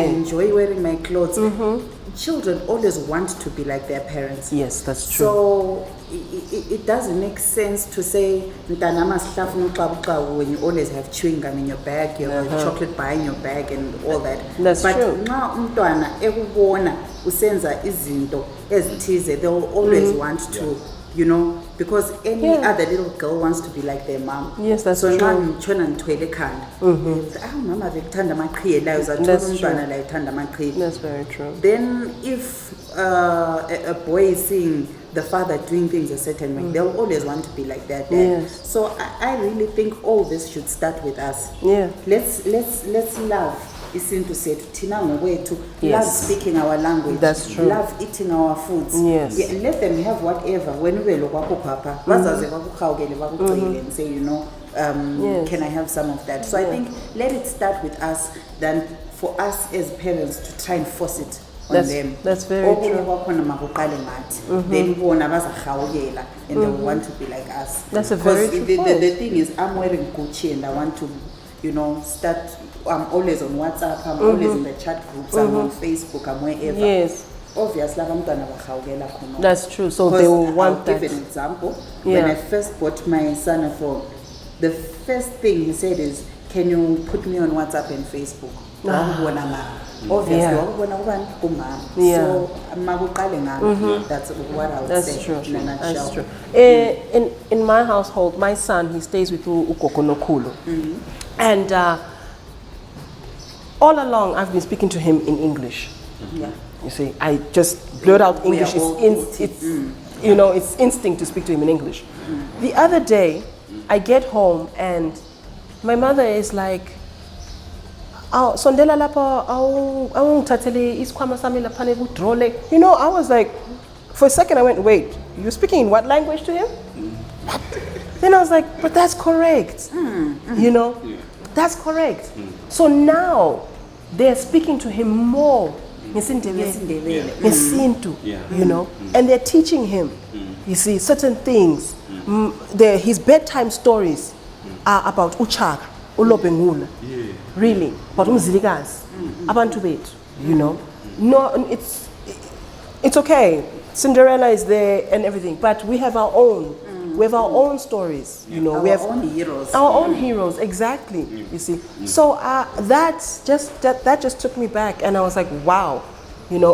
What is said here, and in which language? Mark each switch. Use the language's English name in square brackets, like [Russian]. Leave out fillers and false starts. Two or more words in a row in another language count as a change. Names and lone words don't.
[English] I enjoy wearing my clothes. Children always want to be like their parents. Yes, that's true. So it doesn't make sense to say when you always have chewing gum in your bag, you have chocolate bar in your bag and all that. That's but true. [North Ndebele] Nxa umntwana ekubona usenza izinto ezithize, [English] they will always want to, you know, because any other little girl wants to be like their mom. Yes, that's so true. [North Ndebele] nxa ngitshona ngithwele ekhanda, mama bekuthanda amaqhiye layo uzathola [English] That's [North Ndebele] umntwana [English] true. [North Ndebele] la ethanda amaqhiye. [English] That's very true. Then if a boy is seeing the father doing things a certain way, they'll always want to be like their dad. Yes. So I really think all this should start with us. Yeah. Let's love [North Ndebele] Isintu sethu thina ngokwethu, [English] Yes. love speaking our language, That's true. love eating our foods. Yes. Yeah, let them have whatever. When we look papa, [North Ndebele] bazaze bakukhawukele bakucele [English] and say, you know, Yes. can I have some of that? So I think let it start with us than for us as parents to try and force it on them. That's very true. Then [North Ndebele] bona bazahawukela [English] and they want to be like us. That's a very Because true point. the thing is, I'm wearing Gucci and I want to, you know, start. I'm always on WhatsApp, I'm always in the chat groups, I'm on Facebook, I'm wherever. Yes. Obviously, I'm That's true. So they will want I'll that. give an example. Yeah. When I first bought my son a phone, the first thing he said is, can you put me on WhatsApp and Facebook? obviously Yeah. [North Ndebele] wakubona kubani kumama. [English] Yeah. [North Ndebele] So makuqale ngami, [English] that's what I would That's say true. in a nutshell. That's true. In my household, my son, he stays with [North Ndebele] ugogo nokhulu. [English] And all along, I've been speaking to him in English. Yeah. You see, I just blurt out We are English. all It's you know, it's instinct to speak to him in English. The other day, I get home and my mother is like, [North Ndebele] "Oh, sondela lapha, awungithathele isikhwama sami laphana kudrole." [English] You know, I was like, for a second I went, "Wait, you're speaking in what language to him?" Then I was like, "But that's correct." You know, that's correct. So now they're speaking to him more. Isintu, you know, and they're teaching him, you see, certain things. His bedtime stories are about Uchaka, Ulobengula, really, but umzilikazi, [North Ndebele] abantu bethu, [English] you know. No, it's okay. Cinderella is there and everything, but we have our own. We have our own stories, you know. We have Our own heroes. Our own heroes, exactly. You see, so that just took me back, and I was like, wow, you know.